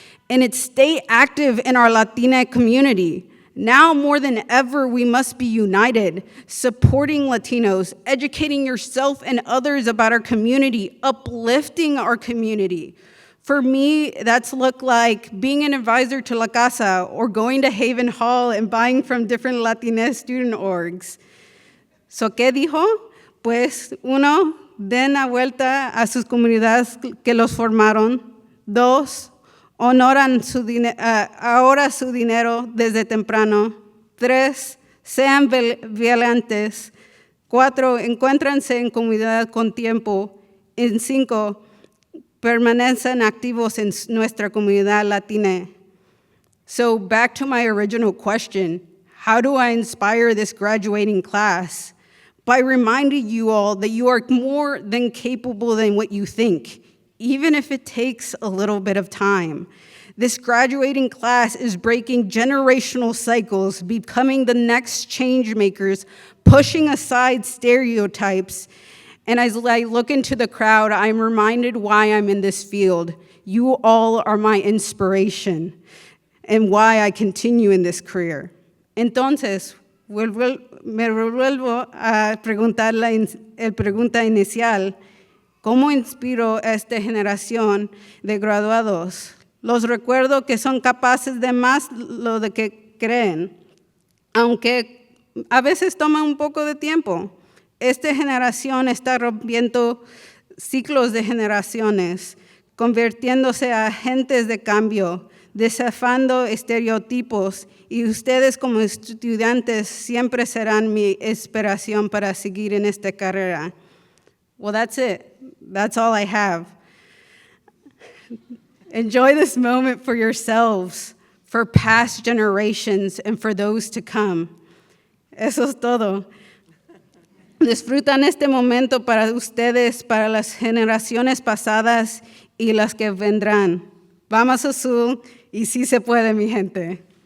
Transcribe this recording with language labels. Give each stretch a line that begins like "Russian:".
English: And it's stay active in our Latina community. Now more than ever, we must be united, supporting Latinos, educating yourself and others about our community, uplifting our community. For me, that's looked like being an advisor to La Casa or going to Haven Hall and buying from different Latina student orgs. So,
Spanish: ¿qué dijo? Pues, 1, den la vuelta a sus comunidades que los formaron. 2, honoran ahora su dinero desde temprano. 3, sean valientes. 4, encuéntranse en comunidad con tiempo. En 5, permanecen activos en nuestra comunidad latina.
English: So back to my original question, how do I inspire this graduating class? By reminding you all that you are more than capable than what you think, even if it takes a little bit of time. This graduating class is breaking generational cycles, becoming the next change makers, pushing aside stereotypes. And as I look into the crowd, I'm reminded why I'm in this field. You all are my inspiration and why I continue in this career.
Spanish: Entonces, me revuelvo a preguntar la pregunta inicial. ¿Cómo inspiro a esta generación de graduados? Los recuerdo que son capaces de más lo de que creen, aunque a veces toma un poco de tiempo. Esta generación está rompiendo ciclos de generaciones, convirtiéndose a agentes de cambio, desafiando estereotipos, y ustedes como estudiantes siempre serán mi inspiración para seguir en esta carrera.
English: Well, that's it. That's all I have. Enjoy this moment for yourselves, for past generations, and for those to come.
Spanish: Eso es todo. Disfrutan este momento para ustedes, para las generaciones pasadas y las que vendrán. Vamos Azul, y sí se puede, mi gente.